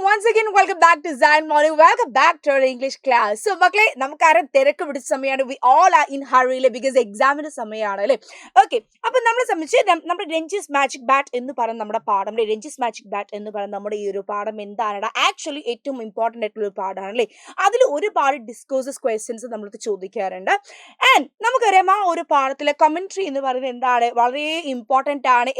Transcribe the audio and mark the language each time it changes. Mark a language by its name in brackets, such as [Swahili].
[English] again, welcome back to Zion Morning. Welcome back to our English class. [Malayalam] So, മക്കളെ നമുക്കറിയാം തിരക്ക് പിടിച്ച സമയമാണ്. [English] We all are in hurry because [Malayalam] എക്സാമിന്റെ സമയമാണ് അല്ലേ. ഓക്കെ, അപ്പൊ നമ്മളെ സംബന്ധിച്ച് നമ്മുടെ രഞ്ജിസ് മാജിക് ബാറ്റ് എന്ന് പറയുന്ന നമ്മുടെ പാഠം, രഞ്ജിസ് മാജിക് ബാറ്റ് എന്ന് പറയുന്ന നമ്മുടെ ഈ ഒരു പാഠം എന്താണ് ആക്ച്വലി ഏറ്റവും ഇമ്പോർട്ടൻ്റ് ആയിട്ടുള്ള ഒരു പാഠമാണ് അല്ലേ. അതിൽ ഒരുപാട് ഡിസ്കോസസ് ക്വസ്റ്റ്യൻസ് നമ്മൾക്ക് ചോദിക്കാറുണ്ട്. ആൻഡ് നമുക്കറിയാം ആ ഒരു പാഠത്തിലെ കമന്ററി എന്ന് പറയുന്നത് എന്താണ്, വളരെ ഇമ്പോർട്ടൻ്റ് ആണ്.